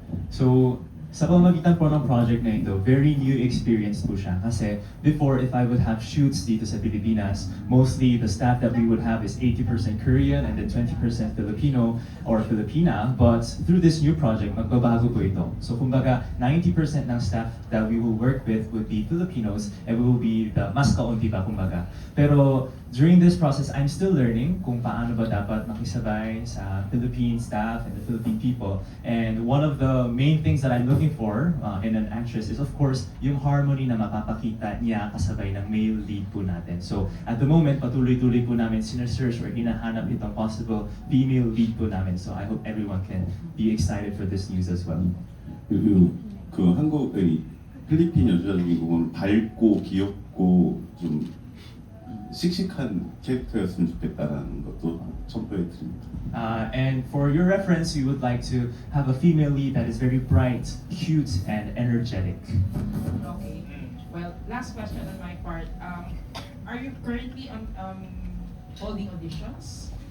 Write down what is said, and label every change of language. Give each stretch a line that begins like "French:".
Filipino: So, sa pamamagitan po ng project na ito,
English: very new experience
Filipino: po siya.
English: Kasi before, if I would have shoots
Filipino: dito sa Pilipinas,
English: mostly the staff that we would have is 80% Korean and then 20% Filipino or Filipina. But through this new project,
Filipino: magbabago po ito.
English: So
Filipino: kumbaga, 90% ng
English: staff that we will work with would be Filipinos and we will be the
Filipino: mas kaunti pa kumbaga. Pero
English: during this process, I'm still learning
Filipino: kung paano ba dapat makisabay sa
English: Philippine staff and the Philippine people. And one of the main things that I'm looking for in an actress is of course
Filipino: yung
English: harmony
Filipino: na mapapakita niya kasabay ng
English: male lead
Filipino: po natin.
English: So at the moment,
Filipino: patuloy-tuloy po namin sinesearch or hinahanap itong possible
English: female lead
Filipino: po namin.
English: So I hope everyone can be excited for this news as well.
Korean: 그리고 그 한국의 필리핀 여자 주인공은 밝고 귀엽고 좀 씩씩한 캐릭터였으면 좋겠다라는 것도 첨부해 드립니다.
English: And for your reference, we would like to have a female lead that is very bright, cute, and energetic. Okay. Well, last question on my part. Are you currently on holding auditions?